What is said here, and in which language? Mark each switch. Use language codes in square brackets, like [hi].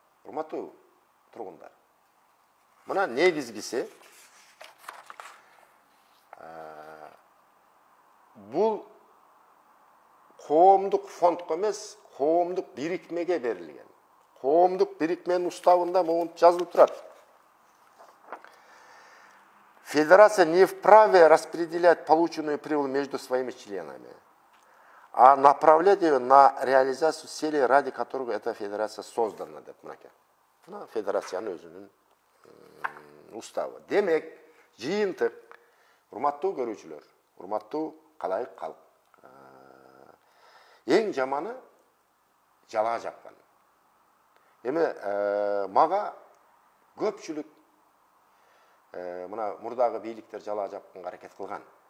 [ky] Урматтуу тургундар. Мына негизгиси бул коомдук фондко эмес, коомдук бирикмеге берилген. Коомдук бирикменин уставында моунтип жазылып турат. [ru] Федерация не вправе распределять полученную прибыль между своими членами, а направлять ее на реализацию целей, ради которых эта федерация создана. [ky] Федерациянын өзүнүн уставы. Демек, жыйынтык, урматтуу көрүүчүлөр, урматтуу калайык калк. Эң жаманы жалаа жапкан. Эми мага көпчүлүк мына мурдагы бийликтер жалаа жапканга аракет кылган.